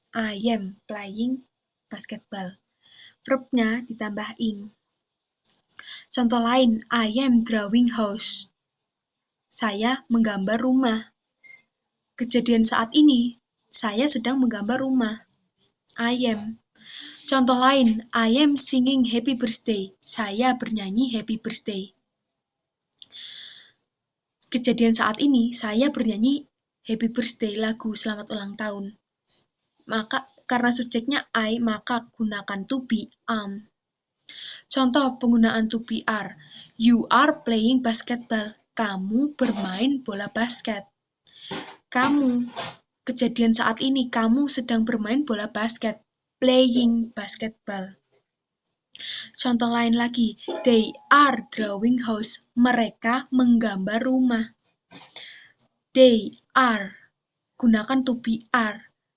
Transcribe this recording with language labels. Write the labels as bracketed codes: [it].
[en] I am playing basketball. [id] Verbnya ditambah ing. Contoh lain, [en] I am drawing house. [id] Saya menggambar rumah. Kejadian saat ini, saya sedang menggambar rumah. [en] I am. [id] Contoh lain, [en] I am singing happy birthday. [id] Saya bernyanyi happy birthday. Kejadian saat ini, saya bernyanyi happy birthday, lagu selamat ulang tahun. Maka karena subjeknya I, maka gunakan to be am. Contoh penggunaan to be are. [en] You are playing basketball. [id] Kamu bermain bola basket. Kamu, kejadian saat ini, kamu sedang bermain bola basket. [en] Playing basketball. [id] Contoh lain lagi, [en] they are drawing house. [id] Mereka menggambar rumah. [en] They are, [id] gunakan to be are.